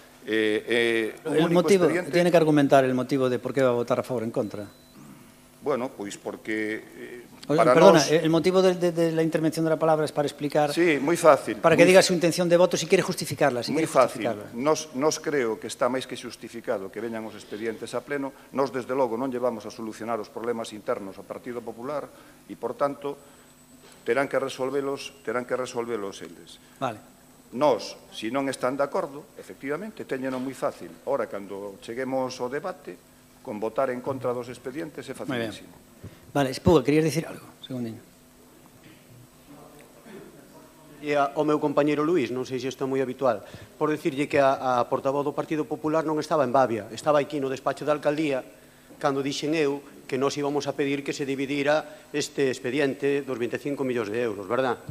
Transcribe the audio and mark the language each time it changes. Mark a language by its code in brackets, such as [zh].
[es] El motivo, tiene que argumentar el motivo de por qué va a votar a favor o en contra. [gl] Bueno, pois porque... [es] Perdona, el motivo de la intervención de la palabra es para explicar... [gl] Sí, moi fácil. [es] Para que diga su intención de voto si quiere justificarla. [gl] Moi fácil. Nos creo que está máis que xustificado que veñan os expedientes a pleno. Nos, desde logo, non llevamos a solucionar os problemas internos ao Partido Popular e, por tanto, terán que resolvelos eles. [es] Vale. [gl] Nos, se non están de acordo, efectivamente, teñeno moi fácil. Ora, cando cheguemos ao debate, con votar en contra dos expedientes é facilísimo. [es] Vale, Espuga, querías decir algo, segundinho. [gl] E ao meu compañeiro Luís, non sei se isto é moi habitual, por decirlle que a portavoz do Partido Popular non estaba en Babia, estaba aquí no despacho da alcaldía, cando dixen eu que nós íbamos a pedir que se dividira este expediente dos 25 millóns de euros, verdad?